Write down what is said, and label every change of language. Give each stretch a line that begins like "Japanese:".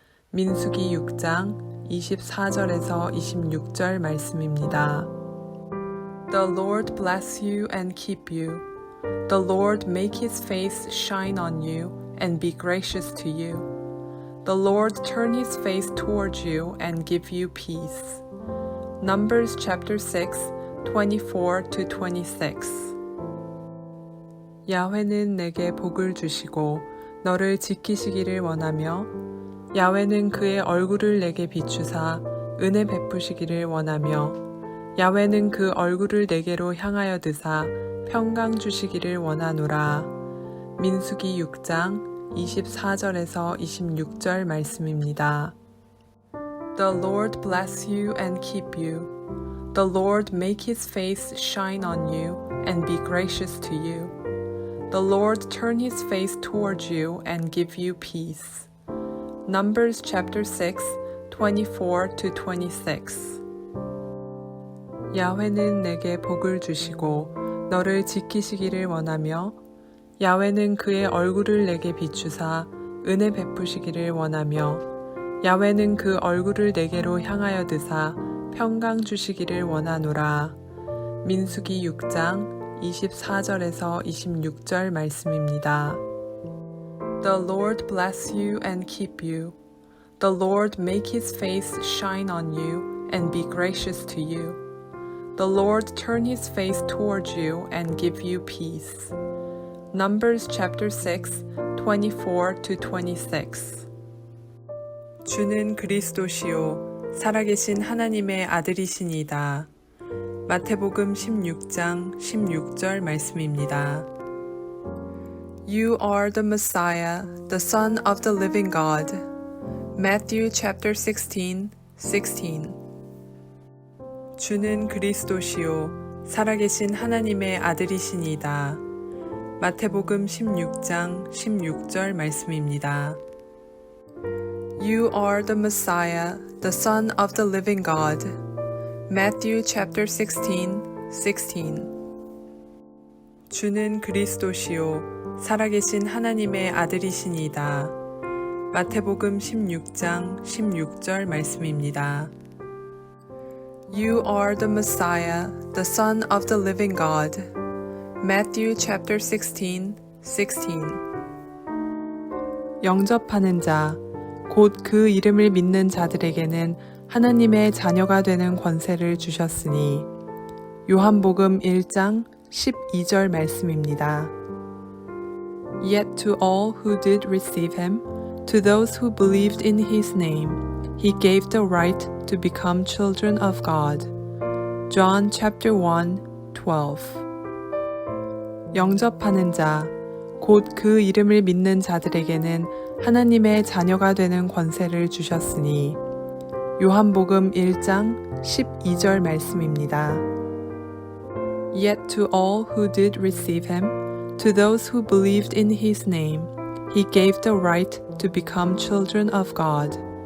Korean: 민수기 6장 24절에서 26절 말씀입니다.
English: The Lord bless you and keep you. The Lord make his face shine on you and be gracious to you. The Lord turn his face towards you and give you peace. Numbers chapter 6, 24-26.
Korean: 야훼는 내게 복을 주시고 너를 지키시기를 원하며 야훼는 그의 얼굴을 내게 비추사 은혜 베푸시기를 원하며 야훼는 그 얼굴을 내게로 향하여 드사 평강 주시기를 원하노라. 민수기 6장 24절에서 26절 말씀입니다.
English: The Lord bless you and keep you. The Lord make his face shine on you and be gracious to you. The Lord turn his face towards you and give you peace. Numbers chapter 6, 24-26.
Korean: 야훼는 내게 복을 주시고 너를 지키시기를 원하며 야훼는 그의 얼굴을 내게 비추사 은혜 베푸시기를 원하며 야훼는 그 얼굴을 내게로 향하여 드사 평강 주시기를 원하노라. 민수기 6장 24절에서 26절 말씀입니다.
English: The Lord bless you and keep you. The Lord make his face shine on you and be gracious to you. The Lord turn his face towards you and give you peace. Numbers chapter 6, 24-26.
Korean: 주는 그리스도시요 살아계신 하나님의 아들이시니이다. 마태복음 16장 16절 말씀입니다.
English: You are the Messiah, the Son of the living God. Matthew chapter 16, 16.
Korean: 주는 그리스도시요 살아계신 하나님의 아들이시니이다. 마태복음 16장 16절 말씀입니다.
English: You are the Messiah, the Son of the living God. Matthew chapter 16, 16.
Korean: 주는 그리스도시요 살아계신 하나님의 아들이시니이다. 마태복음 16장 16절 말씀입니다.
English: You are the Messiah, the Son of the living God. Matthew chapter 16, 16.
Korean: 영접하는 자, 곧 그 이름을 믿는 자들에게는 하나님의 자녀가 되는 권세를 주셨으니 요한복음 1장 12절 말씀입니다.
English: Yet to all who did receive him, to those who believed in his name, he gave the right to become children of God. John chapter 1, 12.
Korean: 영접하는 자, 곧 그 이름을 믿는 자들에게는 하나님의 자녀가 되는 권세를 주셨으니 요한복음 1장 12절 말씀입니다.
English: Yet to all who did receive him, to those who believed in his name, he gave the right to become children of God.